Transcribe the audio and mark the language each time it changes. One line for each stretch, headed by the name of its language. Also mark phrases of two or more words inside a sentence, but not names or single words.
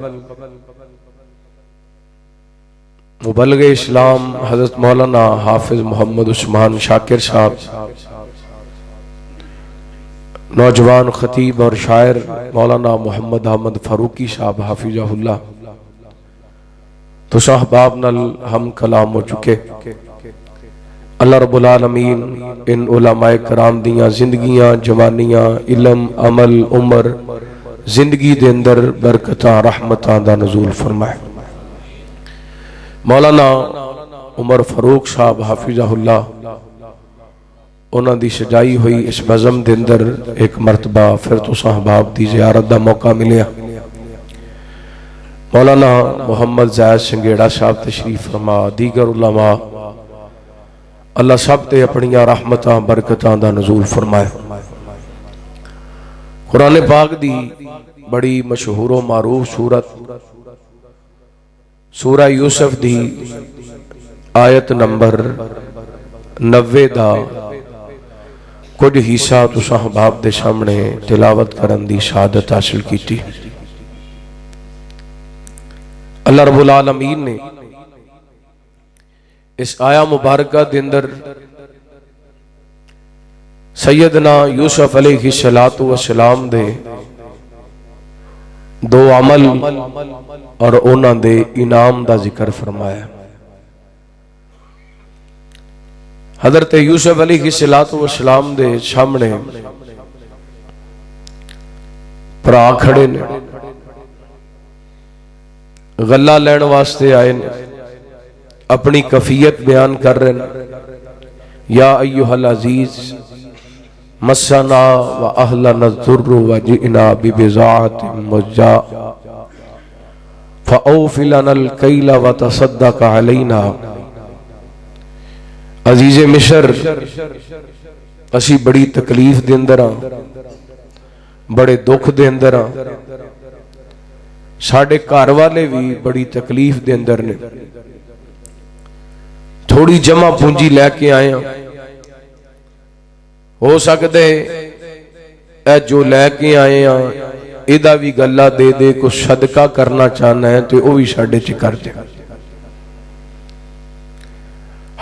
Punjabi: مبلغ اسلام حضرت مولانا حافظ محمد عثمان شاکر صاحب، نوجوان خطیب اور شاعر مولانا محمد احمد فاروقی صاحب حفظہ اللہ تو صاحباب نال ہم کلام ہو چکے.
Arabic: الله رب العالمين
Punjabi: ان علمائے کرام دیاں زندگیاں جوانیاں علم عمل عمر زندگی دے اندر برکتاں رحمتاں دا نزول فرمائے. مولانا عمر فاروق صاحب حفظہ اللہ انہاں دی سجائی ہوئی اس بزم دے اندر ایک مرتبہ پھر تو صاحباب دی زیارت دا موقع ملیا. مولانا محمد زید سنگیڑا صاحب تشریف فرما، دیگر علما اللہ سب تے اپنیاں رحمتاں برکتاں دا نزول فرمائے. قرآن پاک دی بڑی مشہور و معروف سورت سورہ یوسف دی آیت نمبر 90 دا کچھ حصہ تساں احباب دے سامنے تلاوت کرن دی شہادت حاصل کی.
Arabic: الله رب العالمين
Punjabi: نے اس آیہ مبارکہ دے اندر سیدنا یوسف
Arabic: عليه الصلاة والسلام
Punjabi: دے دو عمل اور انہاں دے انعام دا ذکر فرمایا. حضرت یوسف
Arabic: عليه الصلاة والسلام
Punjabi: دے سامنے بھرا کھڑے نے، غلہ لین واسطے آئے نے، اپنی کیفیت بیان کر رہے ہیں.
Arabic: يا أيها العزيز مسنا وأهلنا الضر وجئنا ببضاعة مزجاة فأوف لنا الكيل وتصدق علينا.
Punjabi: عزیز مصر اسیں بڑی تکلیف دے اندر ہاں، بڑے دکھ دے اندر ہاں، ساڈے گھر والے بھی بڑی تکلیف دے اندر نے. تھوڑی جمع پونجی لے کے آئے ہیں، ہو سکتے ہے جو لے کے آئے ہیں ایدا بھی غلہ دے دے، کچھ صدقہ کرنا چاہنا ہے تو وہ بھی ساڈے چ کر دے.